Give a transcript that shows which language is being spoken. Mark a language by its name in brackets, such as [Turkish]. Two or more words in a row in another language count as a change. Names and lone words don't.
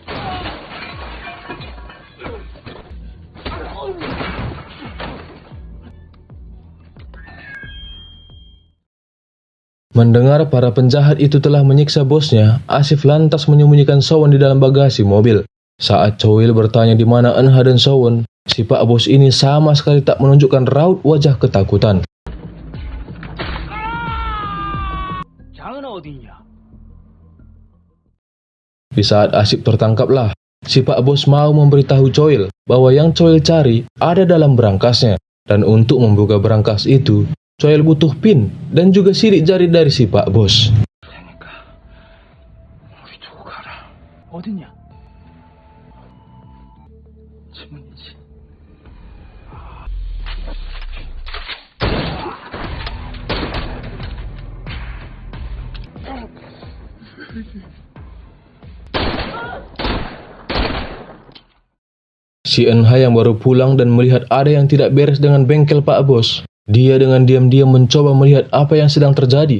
[Indonesian] Mendengar para penjahat itu telah menyiksa bosnya, Asif lantas menyembunyikan Sowon di dalam bagasi mobil. Saat Choil bertanya di mana Eunha dan Sowon, si Pak Bos ini sama sekali tak menunjukkan raut wajah ketakutan. [Korean] 장은 어디 있냐? [Indonesian] Di saat Asif tertangkaplah, si Pak Bos mau memberitahu Choil bahwa yang Choil cari ada dalam berangkasnya, dan untuk membuka berangkas itu, Choil butuh pin dan juga sidik jari dari si Pak Bos. [Korean] 그러니까 우리 두고 가라. 어딨냐? 지문이지. [Indonesian] Si Eunha yang baru pulang dan melihat ada yang tidak beres dengan bengkel Pak Bos, dia dengan diam-diam mencoba melihat apa yang sedang terjadi.